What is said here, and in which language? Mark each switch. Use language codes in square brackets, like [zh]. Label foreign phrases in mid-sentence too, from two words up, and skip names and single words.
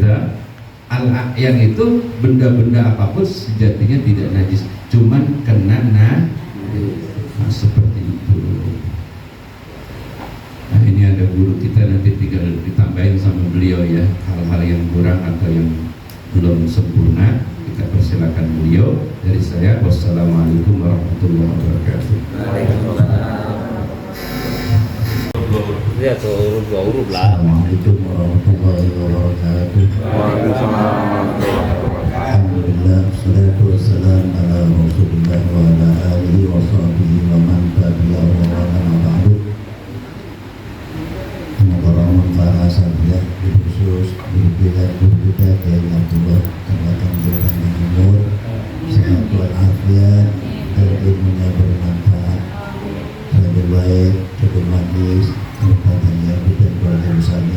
[id] Al-a'yan itu benda-benda apapun sejatinya tidak najis, cuman kena seperti itu. Nah ini ada guru kita, nanti tinggal ditambahin sama beliau ya, hal-hal yang kurang atau yang belum sempurna kita persilakan beliau. Dari saya, [ar] والسلام عليكم ورحمة الله وبركاته. [id] Ya tuh huruf lah. [ar] السلام عليكم ورحمة الله وبركاته. Alhamdulillah, الصلاة والسلام على رسول الله وعلى آله وصحبه ومن تبعه ومن بعد. [id] Semoga bermanfaat saja di khusus guru kita Kiai Abdullah Tempatan Jalan Timur, sehat walafiat dan ilmunya bermanfaat, sahabat baik, cukup majlis, kepadanya dan keluarga besarnya.